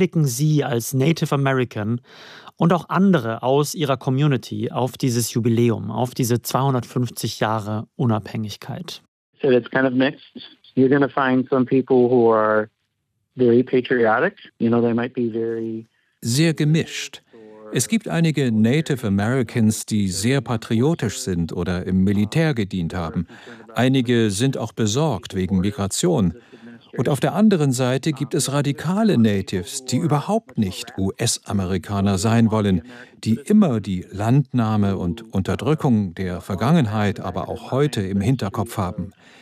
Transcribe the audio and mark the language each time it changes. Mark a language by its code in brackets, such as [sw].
[de] blicken Sie als Native American und auch andere aus Ihrer Community auf dieses Jubiläum, auf diese 250 Jahre Unabhängigkeit? [en] So it's kind of mixed. You're going to find some people who are very patriotic. You know, they might be very [de] sehr gemischt. Es gibt einige Native Americans, die sehr patriotisch sind oder im Militär gedient haben. Einige sind auch besorgt wegen Migration. Und auf der anderen Seite gibt es radikale Natives, die überhaupt nicht US-Amerikaner sein wollen, die immer die Landnahme und Unterdrückung der Vergangenheit, aber auch heute im Hinterkopf haben.